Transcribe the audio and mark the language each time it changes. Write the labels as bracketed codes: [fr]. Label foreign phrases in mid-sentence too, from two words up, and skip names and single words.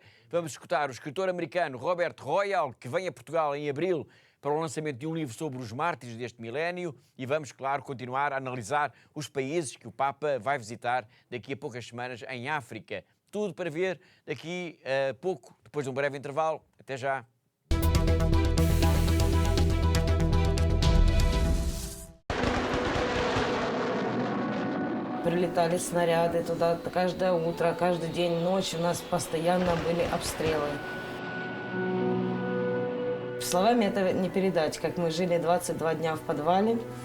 [pt] Vamos escutar o escritor americano Robert Royal, que vem a Portugal em abril para o lançamento de um livro sobre os mártires deste milénio, e vamos, claro, continuar a analisar os países que o Papa vai visitar daqui a poucas semanas em África. Tudo para ver daqui a pouco, depois de um breve intervalo. Até já! [ru] Прилетали снаряды туда каждое утро, каждый день, ночь. У нас постоянно были обстрелы. Словами это не передать, как мы жили 22 дня в подвале.